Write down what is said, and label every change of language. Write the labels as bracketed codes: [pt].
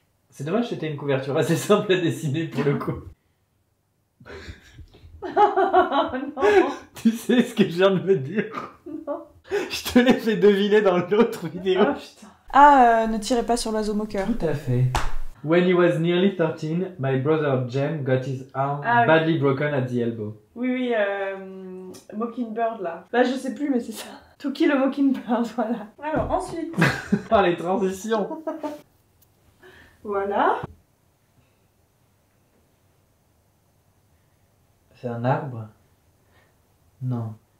[fr] C'est dommage, c'était une couverture assez simple à dessiner pour le coup. Non. Tu sais ce que je viens de me dire? Non. Je te l'ai fait deviner dans l'autre vidéo. Ah putain. Ah, ne tirez pas sur l'oiseau moqueur. Tout à fait. [en] When he was nearly 13, my brother Jem got his arm [fr] Ah oui. [en] badly broken at the elbow. [fr] Oui, oui, Mockingbird là. Bah, je sais plus, mais c'est ça. To Kill a Mockingbird, voilà. Alors, ensuite. Ah, les transitions. Voilà. C'est un arbre? Non.